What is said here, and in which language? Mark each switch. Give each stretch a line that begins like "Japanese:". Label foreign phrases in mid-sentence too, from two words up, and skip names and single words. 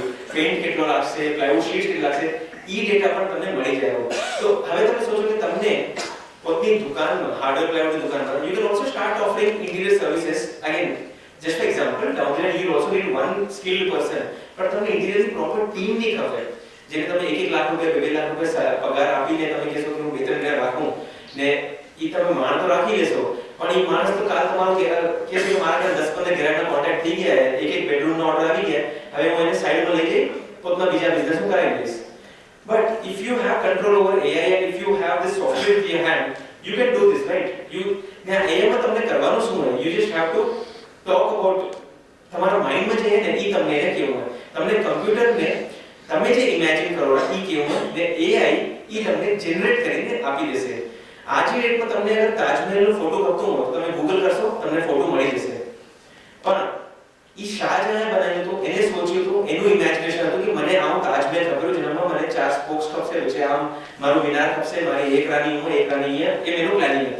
Gujarati: પેઇન્ટ કેટલો લાગશે
English: plywood sheet
Gujarati: કેટલી લાગશે ઈ ડેટા પણ તમને મળી જાય. તો હવે તમે સોચો કે તમને પોતાની દુકાનમાં હાર્ડવેર પ્લાયવુડની દુકાનમાં
English: you can also start offering interior services. again just for example down the line you also need one skilled person but
Gujarati: તમને ઇન્ટિરિયર ની
English: proper team
Gujarati: ની ખબર જેને તમે 1 લાખ રૂપિયા 2 લાખ રૂપિયા પગાર આપીને તમે કહેશો કે હું 2-3 જણ રાખું ને ઈ તમે માણસ તો રાખી લેશો પણ ઈ માણસ તો કાલ તમારો કે મારા ઘરે 10-15 ગ્રાહકના કોન્ટેક્ટ થઈ ગયા એક બેડરૂમ નો ઓર્ડર આવી ગયા હવે હું એને સાઈડમાં લઈ જઈ પોતાના બીજા બિઝનેસ હું કરાવી લઈશ.
English: but if you have control over AI and if you have this software in your hand you can do this right.
Gujarati: you ને AI માં તમને કરવાનું શું હોય
English: you just have to talk about
Gujarati: તમારા માઇન્ડમાં જે છે ને ઈ તમને એને કેવું હોય તમને કમ્પ્યુટરને તમે જે ઇમેજિન કરો ઈ કેવું હોય ને AI ઈ તમને જનરેટ કરીને આપી દેશે. આજની ડેટમાં તમને અગર તાજમહેલનો ફોટો ગમતો હોય તો તમે ગૂગલ કરશો તમને ફોટો મળી જશે. પણ ઈ શાહજહાં બનાવ્યું તો એને સોચ્યું તો એનું ઇમેજિનેશન હતું કે મને આમ તાજમહેલ ખબર જેનામાં મને 4 સ્પોક્સ ખપશે વચ્ચે આમ મારું મિનાર ખપશે મારી એક રાની હું એક રાની એ મેનું પ્લાનિંગ હતી.